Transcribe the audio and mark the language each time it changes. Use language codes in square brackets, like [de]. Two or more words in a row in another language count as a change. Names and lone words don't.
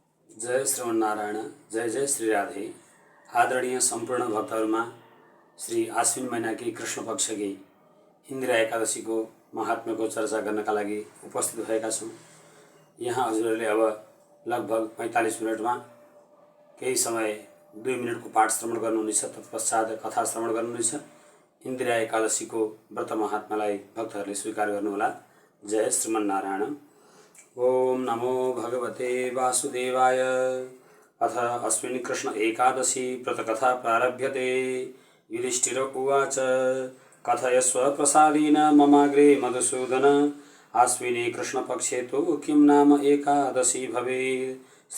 [ne] जय श्रीमन्नारायण। जय जय श्री राधे। आदरणीय सम्पूर्ण भक्तहरुमा श्री आश्विन महिना की कृष्ण पक्ष की इन्द्र एकादशी को महात्म्य को चर्चा गर्नका लागि उपस्थित भएका छौं। यहाँ हजुरहरूले अब लगभग 45 मिनटमा केही समय 2 मिनटको पाठ श्रवण गर्नुहुनेछ, तत्पश्चात कथा श्रवण गर्नुहुनेछ। इन्द्र एकादशी को व्रत महात्म्यलाई भक्तहरूले स्वीकार गर्नुहोला। [sa] जय श्रीमन्नारायण। ओम नमो भगवते वासुदेवाय। अथ अस्मिन् कृष्ण एकादशी व्रतकथा प्रारभ्यते। युधिष्ठिर उवाच कथयस्व प्रसादेन ममाग्रे मधुसूदन। आश्विने कृष्णपक्षे तु किं नाम एकादशी भवेत्।